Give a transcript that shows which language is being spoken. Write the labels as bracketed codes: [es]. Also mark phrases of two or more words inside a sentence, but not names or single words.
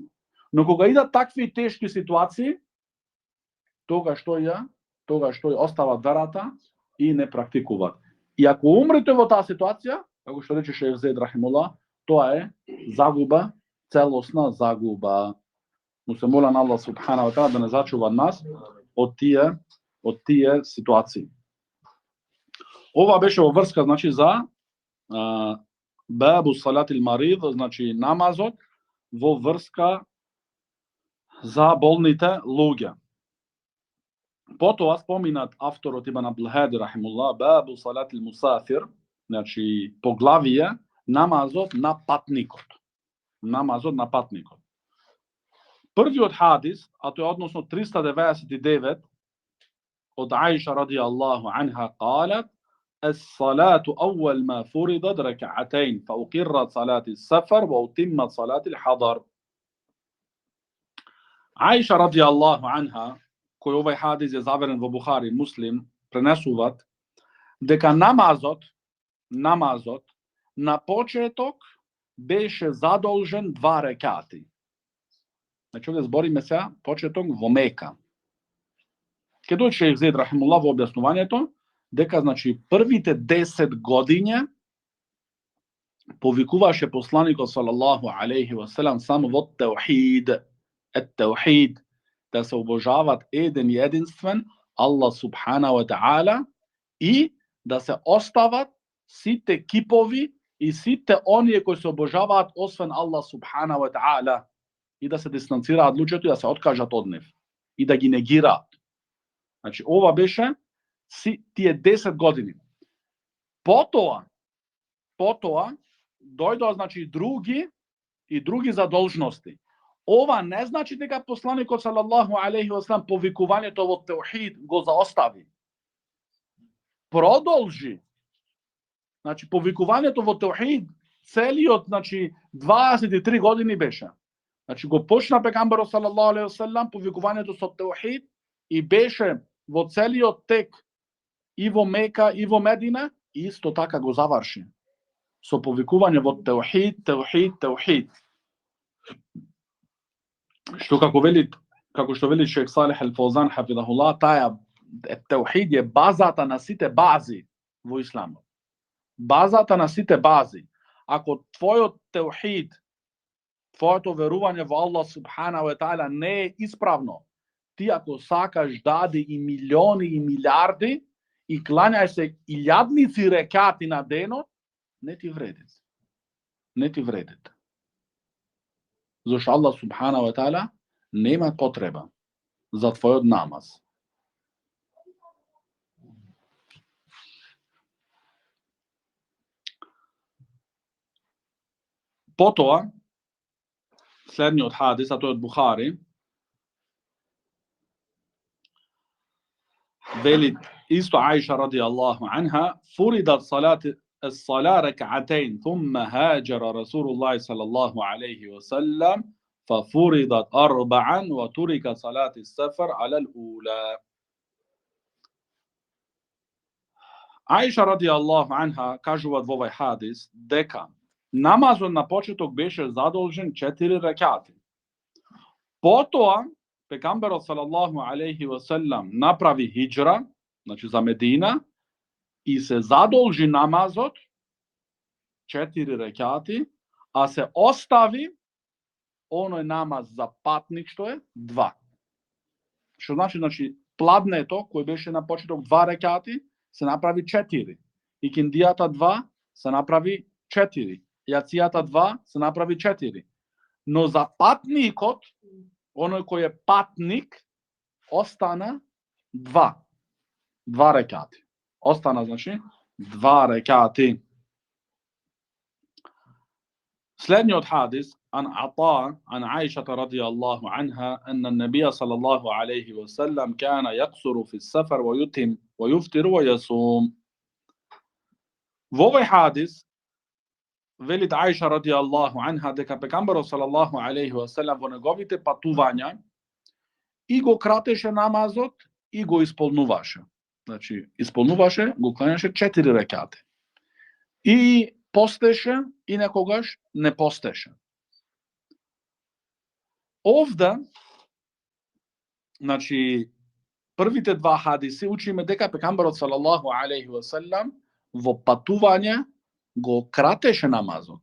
[mk] Но кога идат такви тешки ситуации, тогаш тој остават верата и не практикуваат. И ако умрете во таа ситуација, како што рече [ar] شيخ زيد رحمه الله, [mk] тоа е загуба, целосна загуба. Му се моля на Аллах [ar] سبحانه وتعالى [mk] да не зачува нас од тие ситуации. Ова беше во врска значи за [ar] باب صلاة المريض, [mk] значи намазот во врска за болните луѓе. Потоа споминат авторот Ибн Абдул Хади рахимуллах [ar] باب صلاة المسافر, [mk] значи поглавие намазот на патникот. Намазот на патникот. Првиот хадис, а тоа е односно 399 од Аиша [ar] رضي الله عنها قالت الصلاة أول ما فرضت ركعتين فأقرت صلاة السفر وأتمت صلاة الحضر. [mk] Аиша [ar] رضي الله عنها, [mk] кој овај хадис е заверен во Бухари, Муслим, пренесуваат дека намазот на почеток беше задолжен 2 рекати. Значи овде збориме сега почеток во Мека. Ке дојде Шејх Зейд рахимуллах во објаснувањето дека значи првите 10 години повикуваше посланикот [ar] صلى الله عليه وسلم [mk] само во теухид, ет-теухид, да се обожават еден и единствен Аллах [ar] سبحانه وتعالى [mk] и да се остават сите кипови и сите оние кои се обожаваат освен Аллах [ar] سبحانه وتعالى [mk] и да се дистанцираат луѓето и да се откажат од нив и да ги негираат. Значи ова беше тие 10 години. Потоа дојдоа значи други задолжности. Ова не значи дека посланикот [ar] صلى الله عليه وسلم [mk] повикувањето во теухид го заостави. Продолжи. Значи повикувањето во теухид целиот значи 23 години беше. Значи го почна пегамберот [ar] صلى الله عليه وسلم [mk] повикувањето со теухид и беше во целиот тек и во Мека и во Медина и исто така го заврши со повикување во теухид. Како што вели Шејх Салих Ал-Фаузан хафидахуллах, таа теухид е базата на сите бази во исламот. Базата на сите бази. Ако твојот теухид, твоето верување во Аллах [ar] سبحانه وتعالى [mk] не е исправно, ти ако сакаш дади и милиони и милиарди и клањај се илјадници рекати на денот, не ти вредит. Не ти вредит. Зашто Аллах [ar] سبحانه وتعالى [mk] нема потреба за твојот намаз. Потоа, следниот хадис, а тој од Бухари, вели исто [ar] Аиша رضي الله عنها فرضت الصلاة ركعتين ثم هاجر رسول الله صلى الله عليه وسلم ففرضت 4 وترك صلاة السفر على الأولى. [mk] Аиша [ar] رضي الله عنها [mk] кажуваат во овај хадис дека намазот на почеток беше задолжен 4 рекати. Потоа пегамберот [ar] صلى الله عليه وسلم [mk] направи хиџра, значи за Медина, и се задолжи намазот 4 рекати, а се остави оној намаз за патник што е 2. Што значи пладнето кој беше на почеток 2 рекати се направи 4. Икиндијата 2 се направи 4. Јацијата 2 се направи 4. Но за патникот, оној кој е патник, остана 2 рекати. Остана, значи, 2 рекати. Следниот од хадис, [ar] عن عطاء عن عائشة رضي الله عنها أن النبي صلى الله عليه وسلم كان يقصر في سفر ويتم ويفطر ويصوم. [mk] В овај хадис, велит Аиша [ar] رضي الله عنها, [mk] дека pekambero [ar] صلى الله عليه وسلم [mk] во неговите патувања и го кратеше намазот и го исполнуваше. Значи, исполнуваше, го кланяше 4 рекати. И постеше и некогаш не постеше. Овде, значи, првите два хадиси учиме дека пекамберот [ar] صلى الله عليه وسلم [mk] во патување го кратеше намазот.